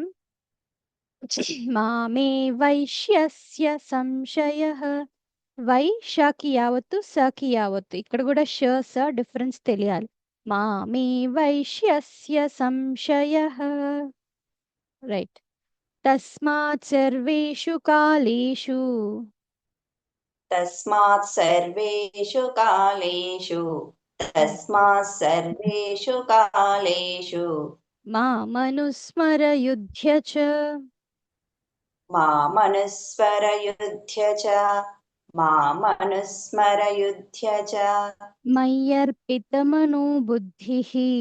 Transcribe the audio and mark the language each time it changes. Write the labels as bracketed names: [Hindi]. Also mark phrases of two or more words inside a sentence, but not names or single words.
[Sanskrit] మామే వైశ్యస్య సంశయః వై షకి యావత్తు సకి యావత్తు [Telugu] ఇక్కడ కూడా ష స డిఫరెన్స్ తెలియాలి [Sanskrit] మామే వైశ్యస్య సంశయః రైట్ తస్మాత్ సర్వేషు కాలేషు तस्मात् सर्वेषु कालेषु मामनुस्मरयुध्य च मामनुस्मरयुध्य च मामनुस्मरयुध्य च मय्यर्पितमनो बुद्धिः